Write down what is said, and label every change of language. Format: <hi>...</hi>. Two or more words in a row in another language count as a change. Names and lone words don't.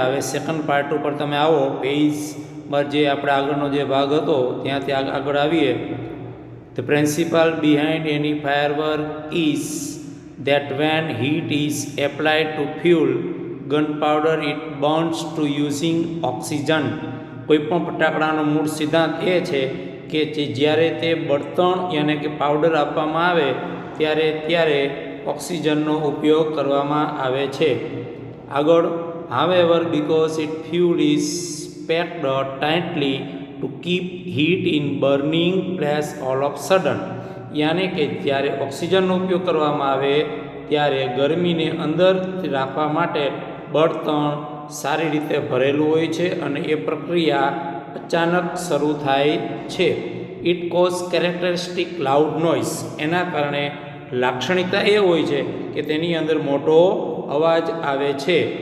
<gu>હવે</gu> <en>second part</en> <gu>ઉપર તમે આવો. પેજ પર જે આપણે આગળનો જે ભાગ હતો ત્યાંથી આગળ આવીએ.</gu> <en>the principle behind any firework is that when heat is applied to fuel gunpowder it burns to using oxygen.</en> <gu>કોઈપણ ફટાકડાનો મૂળ સિદ્ધાંત એ છે કે જ્યારે તે બળતણ યાને કે પાવડર આપવામાં આવે ત્યારે ઓક્સિજનનો ઉપયોગ કરવામાં આવે છે. આગળ,</gu> <en>however because it fuel is packed tightly to keep heat in burning place all of sudden,</en> <gu>યાને કે જ્યારે ઓક્સિજનનો ઉપયોગ કરવામાં આવે ત્યારે ગરમીને અંદર રાખવા માટે બળતણ સારી રીતે ભરેલું હોય છે અને એ પ્રક્રિયા અચાનક શરૂ થાય છે.</gu> <en>it cause characteristic loud noise,</en> <gu>એના કારણે લાક્ષણિકતા એ હોય છે કે તેની અંદર મોટો અવાજ આવે છે.</gu>